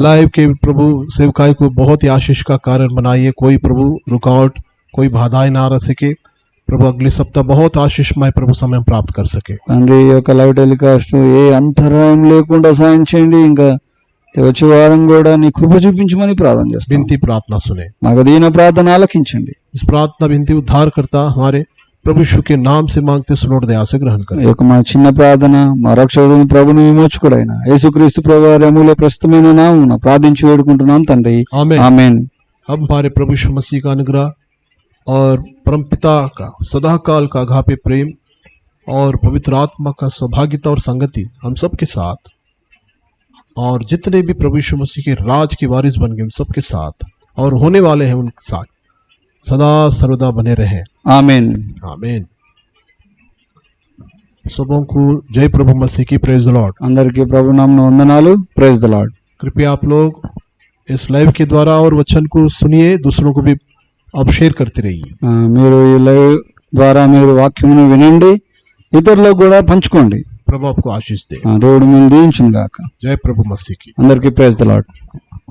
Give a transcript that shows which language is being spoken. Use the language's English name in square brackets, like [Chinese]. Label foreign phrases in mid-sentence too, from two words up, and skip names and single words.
[Hindi] लाइव के प्रभु सेवकाई को बहुत ही आशीष का कारण बनाइए. कोई प्रभु रुकावट, कोई बाधाएं ना रह सके. प्रभु अगले सप्ताह बहुत आशीषमय प्रभु समय प्राप्त कर सके. [Telugu] తండ్రి ఈ యొక్క [English] live telecast [Telugu] ఏ అంతరాయం లేకుండా సాయం చేయండి. ఇంకా వచ్చే వారం కూడా నీ కృప చూపించమని ప్రార్థన చేస్తాం. [Hindi] विनती प्रार्थना सुने. [Telugu] మాకు దీన ప్రార్థన ఆలకించండి. [Hindi] इस प्रार्थना विनती उद्धार करता हमारे प्रभु यीशु के नाम से मांगते सुनोड़ दया से ग्रहण करें. [Telugu] ఈ యొక్క మా చిన్న ప్రార్థన మా రక్షకుడు ప్రభుని విమోచకుడైన యేసుక్రీస్తు ప్రభు వారి అమూల్య ప్రస్తుతమైన నామమున ప్రార్థించి వేడుకుంటున్నాం తండ్రి. [Hindi] आमीन. [Telugu] ఆమేన్. [Hindi] अब हमारे प्रभु यीशु मसीह का अनुग्रह और परमपिता का सदाकाल का अगापे प्रेम और पवित्र आत्मा का सौभाग्यता और संगति हम सबके साथ और जितने भी प्रभु यीशु मसीह के राज के वारिस बन गए उन सबके साथ और होने वाले हैं उनके साथ सदा सर्वदा बने रहें. [Telugu] ఆమేన్. [Hindi] आमीन. सबों को जय प्रभु मसीह की. [English] Praise the Lord. [Telugu] అందరికీ ప్రభు నామమున వందనాలు. [English] Praise the Lord. [Hindi] कृपया आप लोग इस लाइव के द्वारा और वचन को सुनिए, दूसरों को भी आप शेयर करते रहिए. [Telugu] మీరు ఈ లైవ్ ద్వారా మీరు వాక్యమును వినండి, ఇతరులకు కూడా పంచుకోండి. [Hindi] प्रभु आपको आशीष दे. [Telugu] దేవుడు మిమ్మల్ని దీవించును గాక. [Hindi] जय प्रभु मसीह की. [Telugu] అందరికీ [English] Praise the Lord.